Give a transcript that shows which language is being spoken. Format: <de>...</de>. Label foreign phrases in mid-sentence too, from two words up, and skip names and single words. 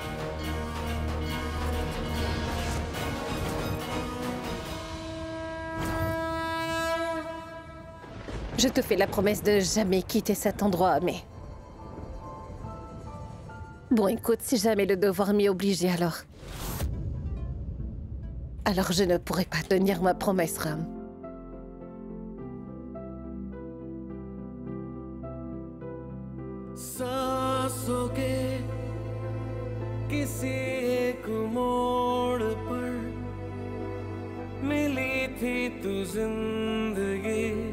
<fr>Je te fais la promesse de jamais quitter cet endroit, mais... Bon, écoute, si jamais le devoir m'y obligeait, alors... Alors je ne pourrai pas tenir ma promesse, Ram.</fr> <hi>सांसों के किसी एक मोड़ पर मिली थी तू जिंदगी</hi>